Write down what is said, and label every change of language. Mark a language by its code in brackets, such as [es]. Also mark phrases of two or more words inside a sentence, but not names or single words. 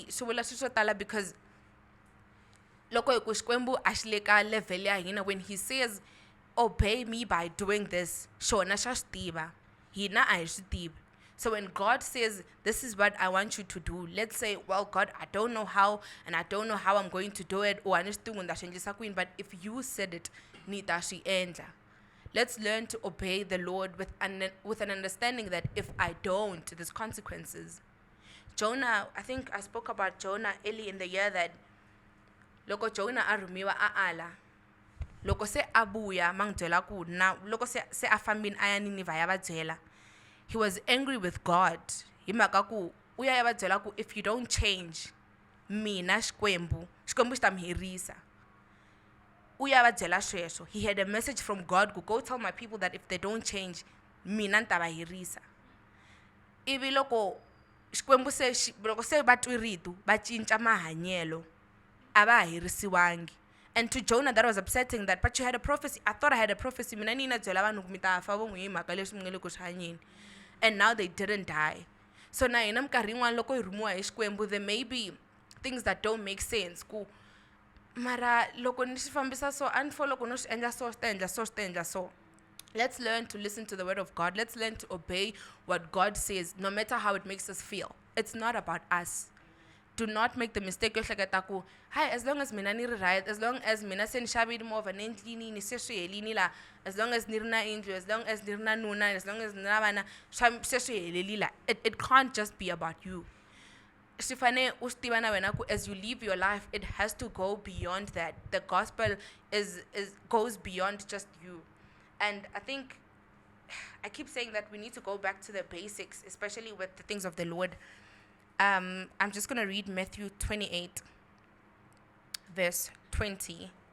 [en] Because when he says, obey me by doing this, so when God says, this is what I want you to do, let's say, well, God, I don't know how, and I don't know how I'm going to do it, but if you said it, let's learn to obey the Lord with an understanding that if I don't, there's consequences. [ts] Jonah, [en] I think I spoke about Jonah early in the year that [ts] loko Jonah arumiwa aala, loko se abuya mangitshela ku na loko se afambini aya Nineveh yababyela, [en] he was angry with God. [ts] Himhaka ku uya yababyela ku [en] if you don't change, [ts] mina Xikwembu xi ta mi herisa. Uya yababyela sweswo. [en] He had a message from God ku go tell my people that if they don't change, [ts] mina nta va herisa. Ivi loko Xikwembu se loko se va twi ritu va cinca mahanyelo a va herisiwangi. [en] And to Jonah that was upsetting that, but you had a prophecy. I thought I had a prophecy. [ts] Mina nina byela vanhu ku mi ta fa von'we hi mhaka leswi mi nga le ku swi hanyeni. [en] And now they didn't die. So [ts] na hina minkarhi yin'wana loko hi rhumiwa hi Xikwembu, [en] there may be things that don't make sense [ts] ku mara loko ni swi fambisa so a ni fo loko no swi endla so swi ta endla so swi ta endla so. [en] Let's learn to listen to the word of God. Let's learn to obey what God says, no matter how it makes us feel. It's not about us. Do not make the mistake [ts] yo hleketa ku, hi, [en] as long as [ts] mina ni ri right, [en] as long as [ts] mina se ni xavile movha ni endlini ni se swi helini la, [en] as long as [ts] ni ri na indlu, [en] as long as [ts] ni ri na nuna, [en] as long as [ts] ni na vana, se swi heleli la. [en] It can't just be about you. [ts] Swi fane u swi tiva na wena ku [en] as you live your life, it has to go beyond that. The gospel goes beyond just you. And I think, I keep saying that we need to go back to the basics, especially with the things of the Lord. I'm just going to read Matthew 28, verse 20.